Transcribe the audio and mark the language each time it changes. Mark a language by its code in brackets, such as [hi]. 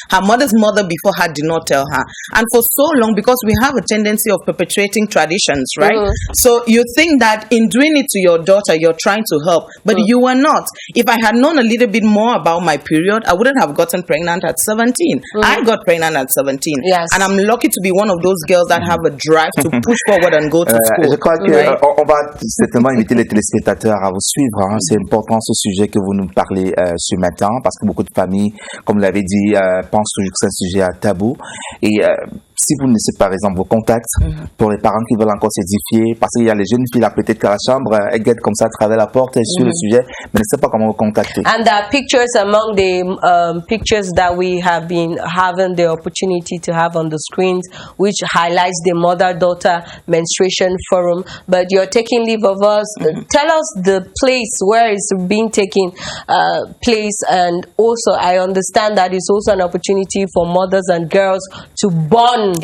[en] Her mother's mother before her did not tell her. And for so long, because we have a tendency of perpetuating traditions, right? So you think that in doing it to your daughter, you're trying to help, but you are not. If I had known a little bit more about my period, I wouldn't have gotten pregnant at 17. I got pregnant at 17. Yes. And I'm lucky to be one of those girls that have a drive to push forward and go to school. [fr] Je crois que on va certainement inviter les téléspectateurs à vous suivre. C'est important ce sujet que vous nous parlez ce matin, parce que beaucoup de familles, comme vous l'avez dit, pensent toujours que c'est un sujet tabou. Et si vous ne laissez par exemple vos contacts pour les parents qui veulent encore s'édifier, parce qu'il y a les jeunes filles là peut-être qu'à la chambre, elles guettent comme ça à travers la porte sur le sujet, mais ne savent pas comment vous contacter. [en] And there are pictures among the pictures that we have been having the opportunity to have on the screens, which highlights the Mother-Daughter Menstruation Forum. But you're taking leave of us. Tell us the place where it's being taken place, and also I understand that it's also an opportunity for mothers and girls to bond.